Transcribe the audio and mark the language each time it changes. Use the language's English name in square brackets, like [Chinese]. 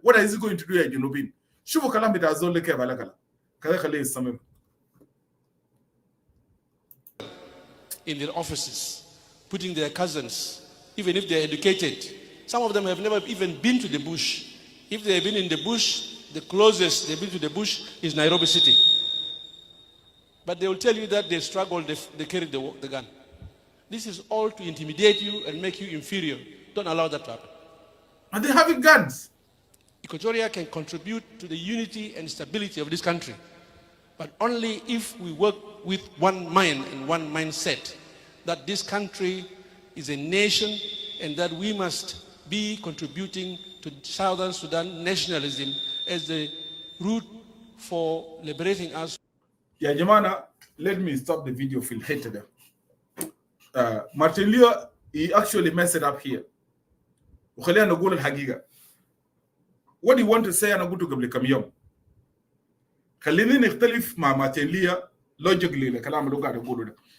[English] What is he going to do [Arabic] يا جنوبين؟ شوفوا كلام بتاع الزول كيف على كلام. كذا خليه يستمر. [English] in their offices, putting their cousins, even if they're educated. Some of them have never even been to the bush. If they have been in the bush, the closest they've been to the bush is Nairobi City. But they will tell you that they struggled, they carried the gun. This is all to intimidate you and make you inferior. Don't allow that to happen. Are they having guns? Equatoria can contribute to the unity and stability of this country, but only if we work with one mind and one mindset, that this country is a nation and that we must be contributing to Southern Sudan nationalism as the route for liberating us. Yeah, Jamana, let me stop the video [Arabic] في الحتة ده. [English] Martin Leo, he actually messed it up here. [Arabic] وخلينا نقول الحقيقة. [English] What do you want to say [Arabic] أنا قلته قبل كم يوم. خليني نختلف مع مارتن ليا logically الكلام اللي قاعد أقوله ده.